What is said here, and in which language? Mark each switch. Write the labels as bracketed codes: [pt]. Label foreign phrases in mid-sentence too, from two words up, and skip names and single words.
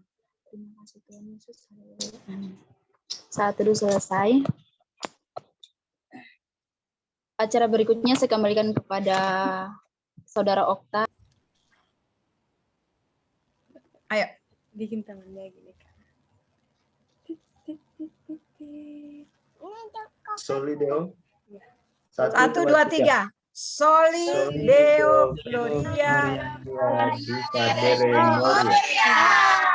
[id] Terima kasih Tuhan Yesus. Amin. Saat teduh selesai. Acara berikutnya saya kembalikan kepada Saudara Okta. Ayo. Bikin tangannya gini, Kak. Solideo. [la] 1, 2, 3. Soli Deo Gloria. Gloria di cadere Moria.